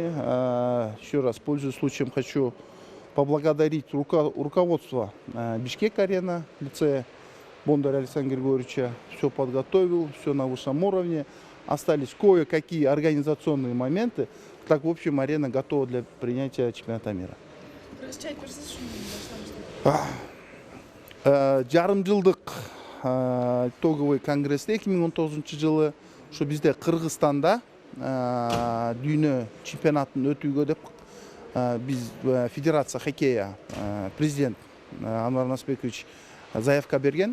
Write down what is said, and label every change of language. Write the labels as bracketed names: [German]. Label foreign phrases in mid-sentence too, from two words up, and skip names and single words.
[Russian] Еще раз, пользуясь случаем, хочу поблагодарить руководство Бишкек-арена, лицея Бондаря Александра Григорьевича. Все подготовил, все на высшем уровне. Остались кое-какие организационные моменты. Так, в общем, арена готова для принятия чемпионата мира. [Kyrgyz] Жарым жылдық итоговый конгрессте 2019 жылы ушу бизде Кыргызстанда дүйнө чемпионатын өтүүгө деп биз [Russian] Федерация хоккея [Kyrgyz] президент Анвар Насбекович заявка берген.